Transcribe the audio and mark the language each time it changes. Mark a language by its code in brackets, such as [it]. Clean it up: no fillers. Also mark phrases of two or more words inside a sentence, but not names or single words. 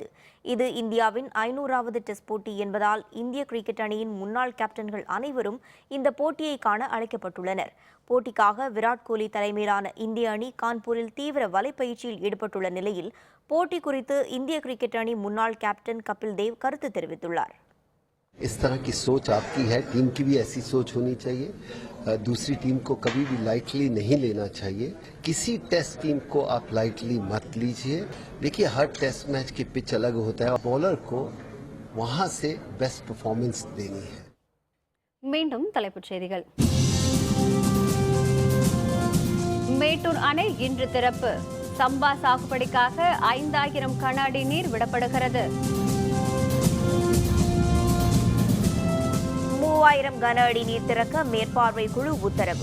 [ta] இது இந்தியாவின் 500வது டெஸ்ட் போட்டி என்பதால் இந்திய கிரிக்கெட் அணியின் முன்னாள் கேப்டன்கள் அனைவரும் இந்த போட்டியை காண அழைக்கப்பட்டுள்ளனர். போட்டிக்காக விராட் கோலி தலைமையிலான இந்திய அணி கான்பூரில் தீவிர வலைப்பயிற்சியில் ஈடுபட்டுள்ள நிலையில் போட்டி குறித்து இந்திய கிரிக்கெட் அணி முன்னாள் கேப்டன் கபில் தேவ் கருத்து தெரிவித்துள்ளார். [hi] इस तरह की सोच आपकी है, टीम की भी ऐसी सोच होनी चाहिए. दूसरी टीम को कभी भी लाइटली नहीं लेना चाहिए. किसी टेस्ट टीम को आप लाइटली मत लीजिए. देखिए, हर टेस्ट मैच की पिच अलग होता है. बॉलर को वहां से बेस्ट परफॉर्मेंस देनी है. [ta] மீண்டும் தலைப்புச் செய்திகள். மேட்டூர் அணை இன்று திறப்பு. சம்பா சாகுபடிக்காக 5000 கன அடி நீர் விடப்படுகிறது. 3000 கன அடி நீர் திறக்க மேற்பார்வை குழு உத்தரவு.